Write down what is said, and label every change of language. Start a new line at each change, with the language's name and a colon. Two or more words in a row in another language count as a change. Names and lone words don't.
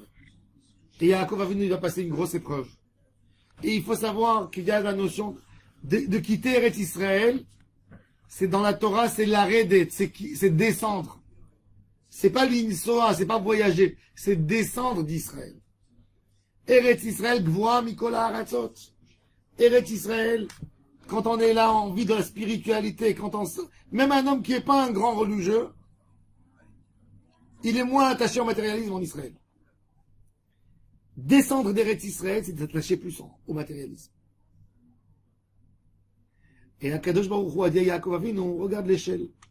French: Et Yaakov Avinu, il va passer une grosse épreuve. Et il faut savoir qu'il y a la notion de quitter Eretz Israël. C'est dans la Torah, c'est l'arrêt d'être, c'est descendre. C'est pas l'insoa, c'est pas voyager, c'est descendre d'Israël.
Hebrew: ארץ ישראל גבוהה מכל הארצות.
French: Eretz Israël, quand on est là, on vit de la spiritualité, même un homme qui n'est pas un grand religieux, il est moins attaché au matérialisme en Israël. Descendre d'Eretz Israël, c'est d'attacher plus au matérialisme. Et Akadosh Baruch Hu a dit à Yaakov Avinu, regarde l'échelle.